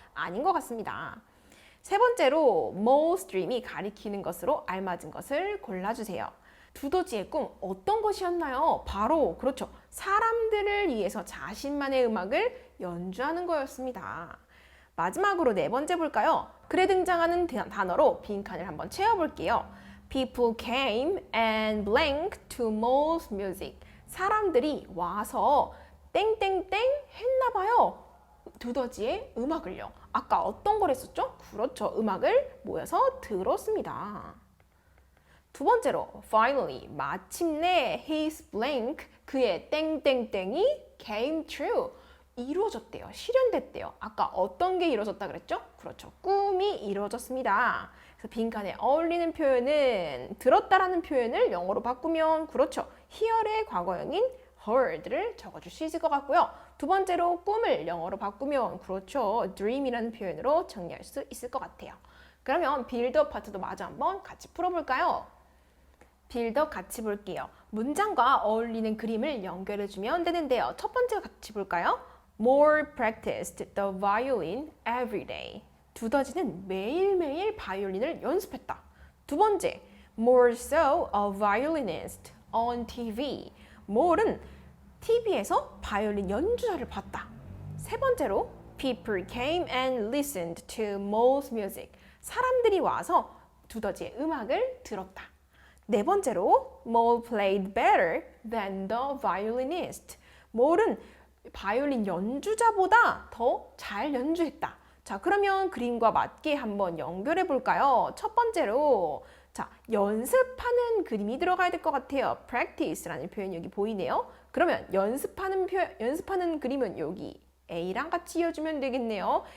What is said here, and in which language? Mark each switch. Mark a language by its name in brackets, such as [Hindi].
[Korean] 아닌 것 같습니다. 세 번째로 Mole's dream 이 가리키는 것으로 알맞은 것을 골라주세요. 두더지의 꿈 어떤 것이었나요? 바로 그렇죠. 사람들을 위해서 자신만의 음악을 연주하는 거였습니다. 마지막으로 네 번째 볼까요? 글에 등장하는 단어로 빈칸을 한번 채워볼게요. [English] People came and blank to Mole's music. [Korean] 사람들이 와서 땡땡땡 했나봐요. 두더지의 음악을요. 아까 어떤 걸 했었죠? 그렇죠. 음악을 모여서 들었습니다. 두 번째로 finally 마침내 his blank 그의 땡땡땡이 came true 이루어졌대요. 실현됐대요. 아까 어떤 게 이루어졌다 그랬죠? 그렇죠. 꿈이 이루어졌습니다. 그래서 빈칸에 어울리는 표현은 들었다라는 표현을 영어로 바꾸면 그렇죠. hear의 과거형인 heard를 적어줄 수 있을 것 같고요. 두 번째로 꿈을 영어로 바꾸면 그렇죠. dream이라는 표현으로 정리할 수 있을 것 같아요. 그러면 빌드업 파트도 마저 한번 같이 풀어볼까요? 빌드업 같이 볼게요. 문장과 어울리는 그림을 연결해주면 되는데요. 첫 번째 같이 볼까요? [English] More practiced the violin every day. [Korean] 두더지는 매일매일 바이올린을 연습했다. [English] 두 번째, more so a violinist on TV. [Korean] more은 TV에서 바이올린 연주자를 봤다. [English] 세 번째로, people came and listened to Mole's music. [Korean] 사람들이 와서 두더지의 음악을 들었다. [English] 네 번째로, Mole played better than the violinist. [Korean] 뭘은 바이올린 연주자보다 더 잘 연주했다. 자, 그러면 그림과 맞게 한번 연결해 볼까요? 첫 번째로 자, 연습하는 그림이 들어가야 될 것 같아요. practice라는 표현이 여기 보이네요. 그러면 연습하는 그림은 여기 A랑 같이 이어주면 되겠네요.